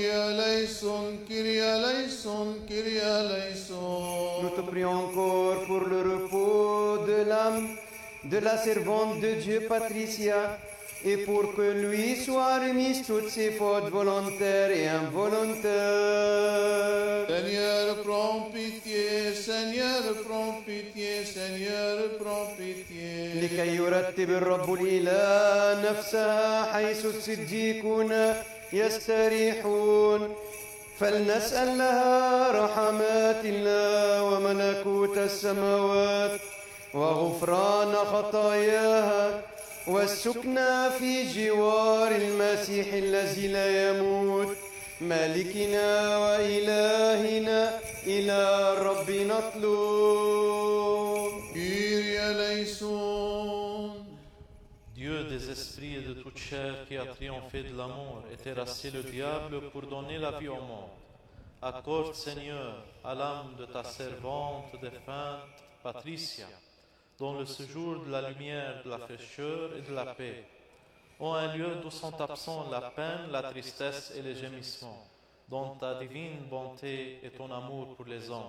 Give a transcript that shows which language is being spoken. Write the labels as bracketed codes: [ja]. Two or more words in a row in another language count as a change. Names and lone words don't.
[el] Κύριε ελέησον, Κύριε ελέησον, Κύριε ελέησον. [fr] Nous te prions encore pour le repos de l'âme de la servante de Dieu Patricia et pour que lui soient remises toutes ses fautes volontaires et involontaires. Seigneur, prends pitié, Seigneur, prends pitié, Seigneur, prends pitié. [ar] لكي يرتب الرب الإله نفسها حيث الصديقون يستريحون، فلنسأل لها رحمات الله وملكوت السماوات وغفران خطاياها والسكنى في جوار المسيح الذي لا يموت مالكنا وإلهنا إلى الرب نطلب. [el] Κύριε ελέησον. [fr] Dieu des esprits et de toute chair qui a triomphé de la mort et terrassé le diable pour donner la vie au monde, accorde, Seigneur, à l'âme de ta servante défunte, Patricia, dont le séjour de la lumière, de la fraîcheur et de la paix ont un lieu d'où sont absents la peine, la tristesse et les gémissements, dont ta divine bonté et ton amour pour les hommes.